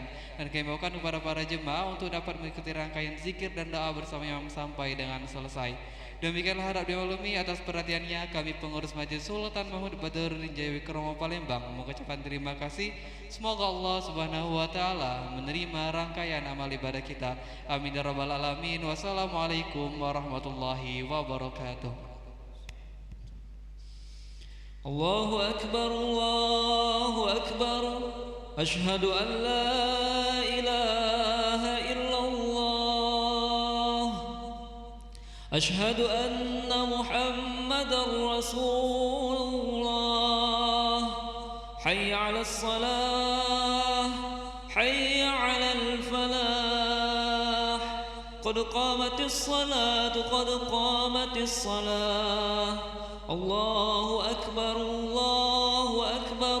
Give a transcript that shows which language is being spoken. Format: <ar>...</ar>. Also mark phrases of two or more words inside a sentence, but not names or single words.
<id>Dan kami mohon kepada para jemaah untuk dapat mengikuti rangkaian zikir dan doa bersama imam sampai dengan selesai. Demikianlah harap dimaklumi atas perhatiannya kami pengurus Masjid Sultan Mahmud Badaruddin Jayawikromo Palembang mengucapkan terima kasih. Semoga Allah</id> <ar>سبحانه وتعالى</ar> <id>menerima rangkaian amal ibadah kita.</id> <ar>آمين يا رب العالمين. والسلام عليكم ورحمة الله وبركاته. الله أكبر، الله أكبر. أشهد أن لا إله إلا الله. أشهد أن محمدا رسول الله. حي على الصلاة، حي على الفلاح. قد قامت الصلاة، قد قامت الصلاة. الله أكبر، الله أكبر.</ar>